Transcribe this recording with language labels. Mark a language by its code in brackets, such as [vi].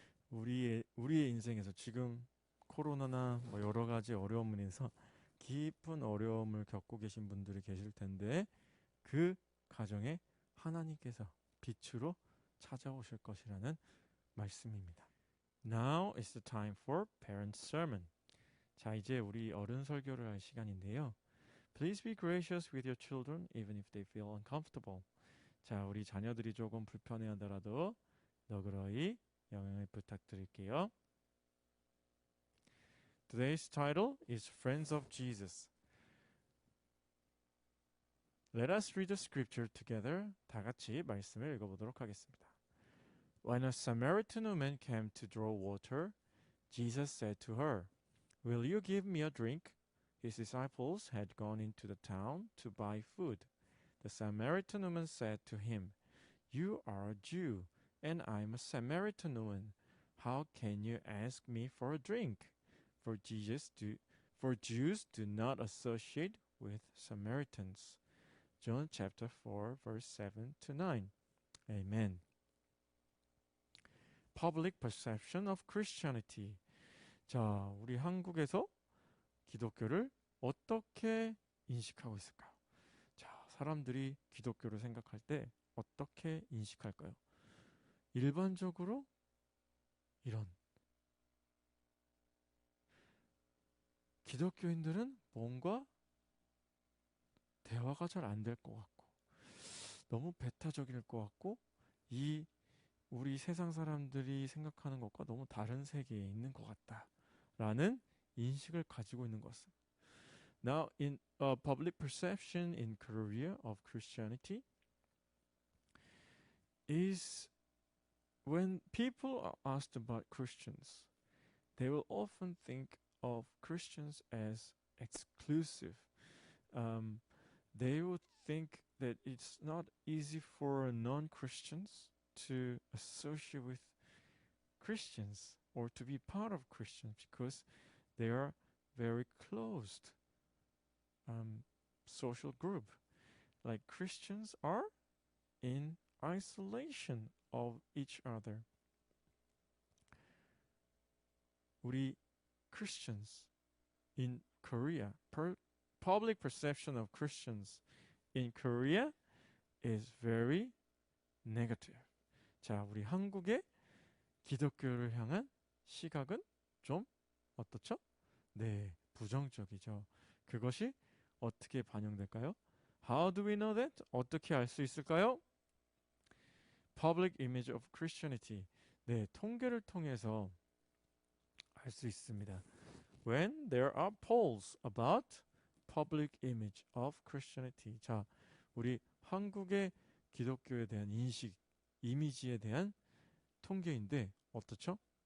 [ko] 우리의 인생에서 지금 코로나나 뭐 여러 가지 어려움으로 인해서 깊은 어려움을 겪고 계신 분들이 계실 텐데 그 가정에 하나님께서 빛으로 찾아오실 것이라는 말씀입니다. [en] Now is the time for parent sermon. [ko] 자, 이제 우리 어른 설교를 할 시간인데요. [en] Please be gracious with your children even if they feel uncomfortable. [ko] 자, 우리 자녀들이 조금 불편해하더라도 너그러이 양해를 부탁드릴게요. [en] Today's title is Friends of Jesus. Let us read the scripture together. [ko] 다 같이 말씀을 읽어보도록 하겠습니다. [en] When a Samaritan woman came to draw water, Jesus said to her, "Will you give me a drink?" His disciples had gone into the town to buy food. The Samaritan woman said to him, "You are a Jew, and I'm a Samaritan woman. How can you ask me for a drink?" For Jews do not associate with Samaritans. John chapter 4, verse 7 to 9. Amen. Public perception of Christianity. [ko] 자, 우리 한국에서 기독교를 어떻게 인식하고 있을까요? 자, 사람들이 기독교를 생각할 때 어떻게 인식할까요? 일반적으로 이런 기독교인들은 뭔가 대화가 잘 안 될 것 같고 너무 배타적일 것 같고 이 우리 세상 사람들이 생각하는 것과 너무 다른 세계에 있는 것 같다라는 인식을 가지고 있는 것은 [en] Now in public perception in Korea of Christianity is when people are asked about Christians, they will often think of Christians as exclusive. They would think that it's not easy for non-Christians to associate with Christians or to be part of Christians because they are very closed social group. Like Christians are in isolation of each other. [ko] 우리 [en] Christians in Korea, public perception of Christians in Korea is very negative. [ko] 자, 우리 한국의 기독교를 향한 시각은 좀 어떻죠? 네, 부정적이죠. 그것이 어떻게 반영될까요? [en] How do we know that? [ko] 어떻게 알 수 있을까요? [en] Public image of Christianity. [ko] 네, 통계를 통해서 알 수 있습니다. [en] When there are polls about public image of Christianity. [ko] 자, 우리 한국의 기독교에 대한 인식, 이미지에 대한 통계인데 어떻죠?